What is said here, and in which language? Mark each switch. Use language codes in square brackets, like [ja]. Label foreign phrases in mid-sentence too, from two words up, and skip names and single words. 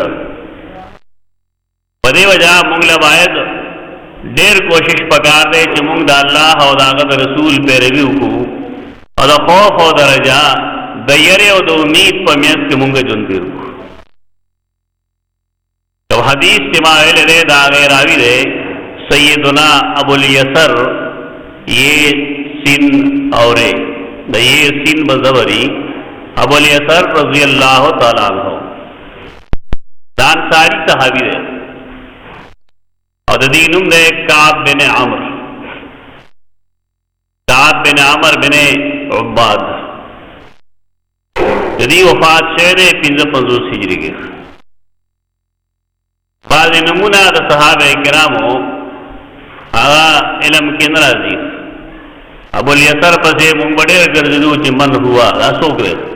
[ps] په دې وجه موږ له باید ډېر کوشش پکار دی چې موږ د الله او د هغه رسول پیروي وکړو او د خوف او د رجا، د یری او د امید په میانځ کې موږ ژوند تیر کړو. تو حدیث چې ما ویل دی دا غیر راوی دی سیدنا ابو الیسر، یہ سین اورے د یہ سین بزوری ابو الیسر [ar] رضی اللہ تعالی عنہ [ps] دا انصاری صحابی دی او د دې نوم دی کعب بن عمرو، کعب بن عمرو بن عباد. د دې وفات شوی دی 55 هجری کې. بعض نمونه د صحابه کرامو هغه علم کې ناراضي. ابو الیسر پسې مونږ ډېر ګرځېدو چې [ar] من هوا [ps] دا څوک دی.